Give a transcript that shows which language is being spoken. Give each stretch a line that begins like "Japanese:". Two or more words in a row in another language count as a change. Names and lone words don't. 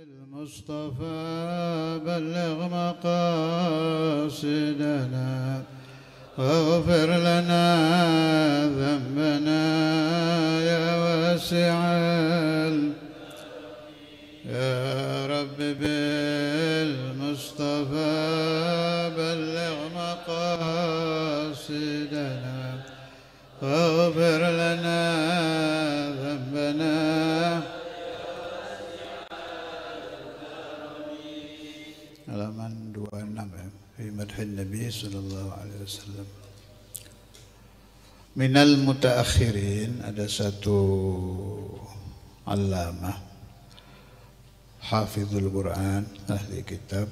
Arabic: المصطفى بلغ مقاصدنا واغفر لنا ذنبنا يا واسع يا رب بالمصطفى بلغ مقاصدنا واغفر لنا ذنبنا halaman 26 في مدح النبي صلى الله عليه وسلم. من المتأخرين,
Indonesian: ada satu
Arabic: علامة حافظ القرآن,
Indonesian: ahli kitab.